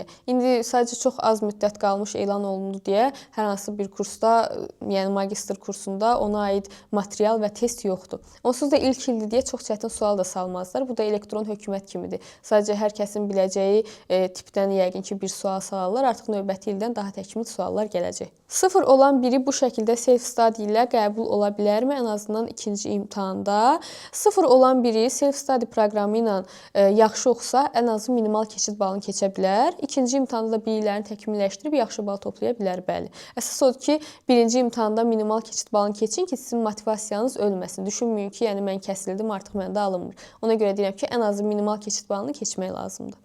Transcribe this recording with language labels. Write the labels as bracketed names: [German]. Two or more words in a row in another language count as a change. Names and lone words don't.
[Azerbaijani] İndi sadəcə çox az müddət qalmış elan olundu deyə hər hansı bir kursda, yəni magistr kursunda ona aid material və test yoxdur. Onsuz da ilk ildir deyə çox çətin sual da salmazlar. Bu da elektron hökumət kimidir. Sadəcə hər kəsin biləcəyi tipdən yəqin ki, bir sual salarlar. Artıq növbəti ildən daha təkmil suallar gələcək. 0 olan biri bu şəkildə self-study ilə qəbul ola bilərmi? Ən azından ikinci imtahanda. 0 olan biri self-study proqramı ilə yaxşı oxusa, ən azı minimal keçid balını keçə bilər. İkinci imtahanda da biliklərini təkmilləşdirib yaxşı bal toplaya bilər, bəli. Əsas odur ki, birinci imtahanda minimal keçid balını keçin ki, sizin motivasiyanız ölməsin. Düşünməyin ki, yəni mən kəsildim, artıq məndə alınmır. Ona görə deyirəm ki, ən azı minimal keçid balını keçmək lazımdır.